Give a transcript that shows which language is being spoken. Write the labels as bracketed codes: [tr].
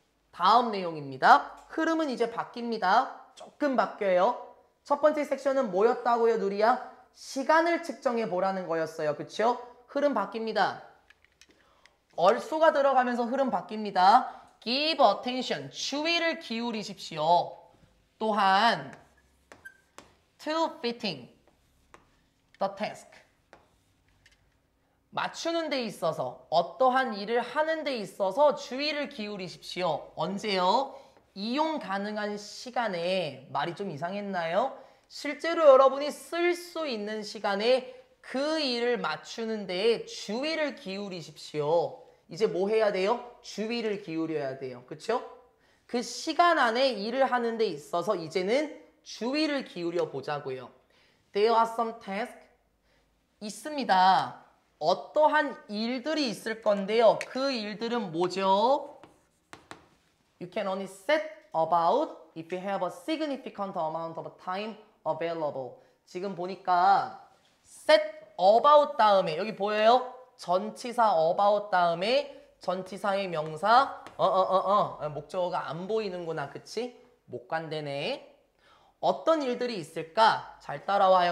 [ko] 다음 내용입니다. 흐름은 이제 바뀝니다. 조금 바뀌어요. 첫 번째 섹션은 뭐였다고요, 누리야? 시간을 측정해 보라는 거였어요. 그쵸? 흐름 바뀝니다. 얼수가 들어가면서 흐름 바뀝니다. [en] Give attention. [ko] 주의를 기울이십시오. [en] 또한 to fitting the task. [ko] 맞추는 데 있어서 어떠한 일을 하는 데 있어서 주의를 기울이십시오. 언제요? 이용 가능한 시간에. 말이 좀 이상했나요? 실제로 여러분이 쓸 수 있는 시간에 그 일을 맞추는 데에 주의를 기울이십시오. 이제 뭐 해야 돼요? 주의를 기울여야 돼요. 그쵸? 그 시간 안에 일을 하는 데 있어서 이제는 주의를 기울여 보자고요. [en] There are some tasks. 있습니다. [ko] 어떠한 일들이 있을 건데요. 그 일들은 뭐죠? [en] You can only set about if you have a significant amount of time available. [ko] 지금 보니까 set about 다음에 여기 보여요? 전치사 about 다음에 전치사의 명사 목적어가 안 보이는구나. 그치? 못 간대네. 어떤 일들이 있을까? 잘 따라와요.